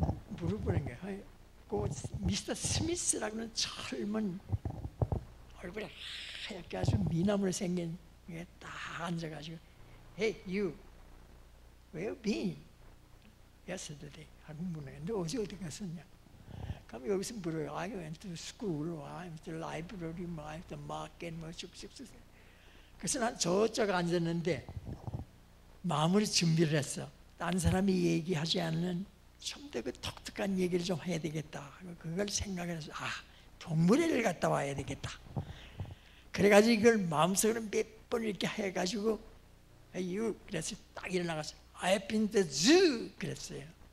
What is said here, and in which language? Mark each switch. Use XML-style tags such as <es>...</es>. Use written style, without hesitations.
<ko>물어보는 거예요. 그 미스터 스미스라고는 젊은 얼굴에 하얗게 아주 미남으로 생긴 게 딱 앉아가지고</ko> <en>Hey you, where you been? Yesterday.</en> <ko>하고 물어요. 너 어제 어디 갔었냐? 그럼 여기서 물어요.</ko> <en>I went to school, I went to library, I went to market,</en> <ko>뭐 쭉쭉쭉. 그래서 난 저쪽 앉았는데 마음으로 준비를 했어. 딴 사람이 얘기하지 않는 좀 더 그 독특한 얘기를 좀 해야 되겠다. 그걸 생각해서 동물원을 갔다 와야 되겠다. 그래가지고 이걸 마음속으로 몇 번 이렇게 해가지고 you 그래서 딱 일어나가서</ko> <en>I've been to the zoo</en> <ko>그랬어요.</ko>